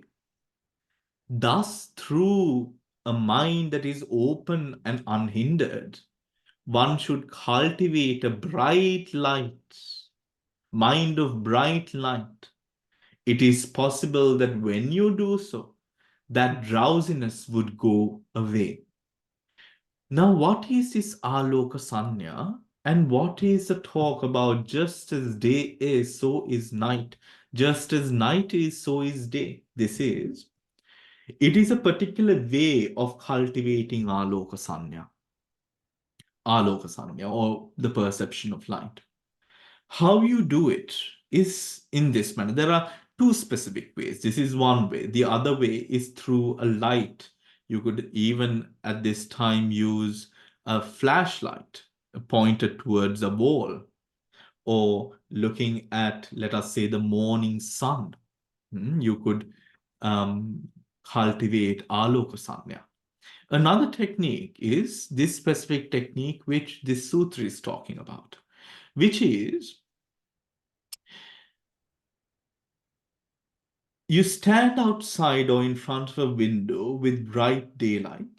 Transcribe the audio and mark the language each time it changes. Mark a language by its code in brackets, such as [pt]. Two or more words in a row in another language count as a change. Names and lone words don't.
[en] Thus, through a mind that is open and unhindered, one should cultivate a bright light, mind of bright light. It is possible that when you do so, that drowsiness would go away. Now, what is this [pi] aloka sanya? [en] And what is the talk about just as day is, so is night? Just as night is, so is day. It is a particular way of cultivating [pi] aloka sanya, [en] or the perception of light. How you do it is in this manner. There are two specific ways. This is one way. The other way is through a light. You could even at this time use a flashlight pointed towards a wall, or looking at, let us say, the morning sun. You could cultivate [pi] aloka sanya. [en] Another technique is this specific technique which this sutra is talking about, which is you stand outside or in front of a window with bright daylight.